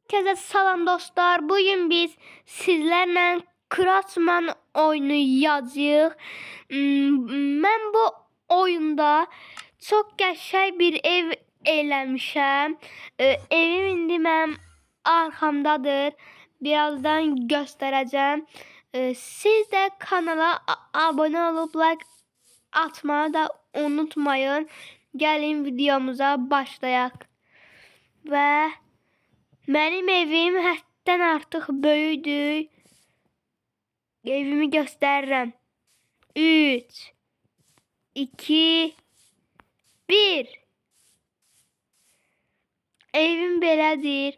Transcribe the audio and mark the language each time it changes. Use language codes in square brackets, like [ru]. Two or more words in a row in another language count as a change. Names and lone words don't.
[tr] Herkese salam dostlar. Bugün biz sizlerle Craftsman oynayacağıq. [az] Mən bu oyunda çok qəşəng bir ev eləmişəm. Evim indi mənim arxamdadır. [tr] Birazdan göstereceğim. Siz de kanala abone olup like atmayı da unutmayın. [az] Gəlin videomuza başlayaq. Və mənim evim həddən artıq böyükdür. Evimi göstərirəm. 3 2 1 Evim belədir.